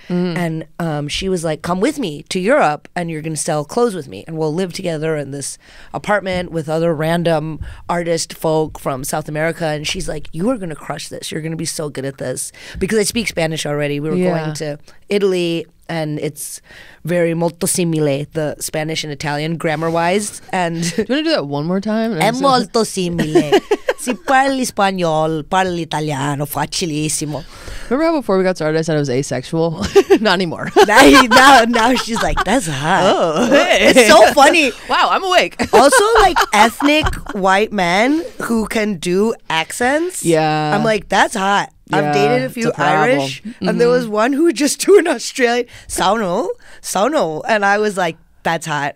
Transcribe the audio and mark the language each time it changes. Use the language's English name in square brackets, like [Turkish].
[English] And she was like, come with me to Europe and you're gonna sell clothes with me, and we'll live together in this apartment with other random artist folk from South America. And she's like, you are gonna crush this, you're gonna be so good at this, because I speak Spanish already. We were going to Italy, and it's very [Italian] molto simile, [English] the Spanish and Italian grammar-wise. And do you want to do that one more time? [Italian] È molto simile. Si parli spagnolo, parli italiano, facilissimo. [English] Remember how before we got started I said I was asexual? Not anymore. now she's like, that's hot. Oh, hey. It's so funny. Wow, I'm awake. Also, like ethnic white men who can do accents. Yeah. I'm like, that's hot. Yeah, I've dated a few Irish, and there was one who would just do an Australian Sonal, and I was like, that's hot.